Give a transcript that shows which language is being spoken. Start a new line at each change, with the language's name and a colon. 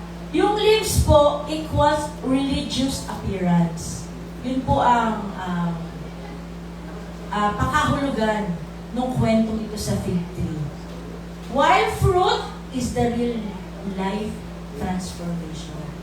English: Yung lips po equals religious appearance.
Filipino: Yun po ang pakahulugan ng kwentong ito sa fig tree.
English: While fruit is the real life transformation.